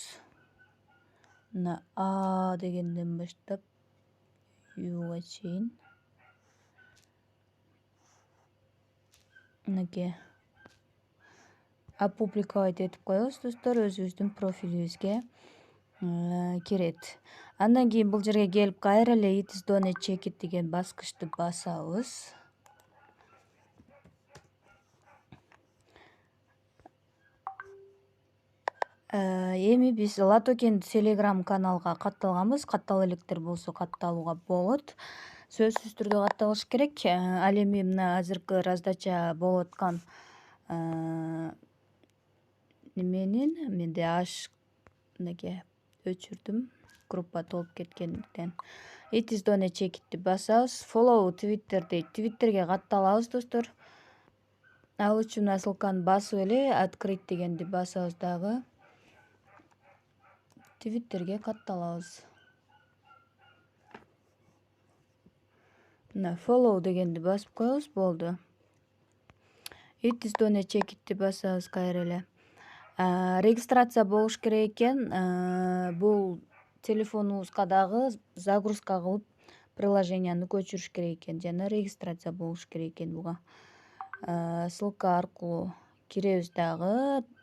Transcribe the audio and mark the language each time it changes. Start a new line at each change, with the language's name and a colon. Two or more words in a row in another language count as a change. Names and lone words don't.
Kyrgyz: Мына А дегенден баштап Юга чейин. Мынакей опубликовать этип коебуз достор, өзүбүздүн профилибизге кирет. Андан кийин бул жерге келип кайра эле
English: It is Done check it
Kyrgyz: деген баскычты басабыз. Эми биз Латокен Telegram каналга катталганбыз. Каттала электер болсо катталууга болот. Сөзсүз түрдө катталыш керек. Ал эми мына азыркы раздача болуп аткан неменин менде мынакей өчүрдүм, группа толуп кеткендиктен.
English: It is Done check itти
Kyrgyz: басабыз. Follow Twitter'ди Twitterге катталабыз достор. Ал үчүн ссылканы басып эле открыть дегенди басабыз дагы. Twitterге катталабыз. Мына follow дегенди басып коебуз, болду.
English: It is Done check itти
Kyrgyz: басабыз кайра эле. Регистрация болуш керек экен. Бул телефонубузга дагы загрузка кылып приложенияны көчүрүш керек экен жана регистрация болуш керек экен буга. Ссылка аркылуу киребиз дагы.